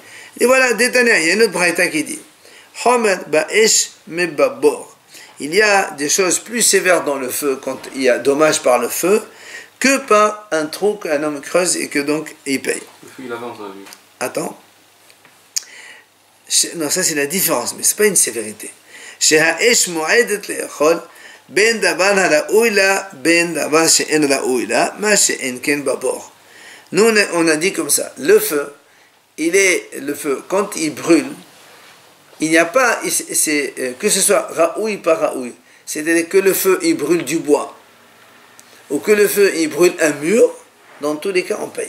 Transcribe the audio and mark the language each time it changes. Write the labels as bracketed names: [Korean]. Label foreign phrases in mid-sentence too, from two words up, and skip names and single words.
[French] Et voilà, Détania, il y a une autre braïta qui dit, il y a des choses plus sévères dans le feu, quand il y a dommage par le feu, que par un trou qu'un homme creuse et que donc il paye. Le feu il avance, on a vu. Attends. Non, ça c'est la différence, mais ce n'est pas une sévérité. [Hebrew] בין דבר הראוי לה, בין דבר שאין ראוי לה, מה שאין כן בבור. [French] Nous on a dit comme ça, le feu, le feu, quand il brûle, il n'y a pas, que ce soit raoui par raoui, c'est-à-dire que le feu il brûle du bois, ou que le feu il brûle un mur, dans tous les cas on paye.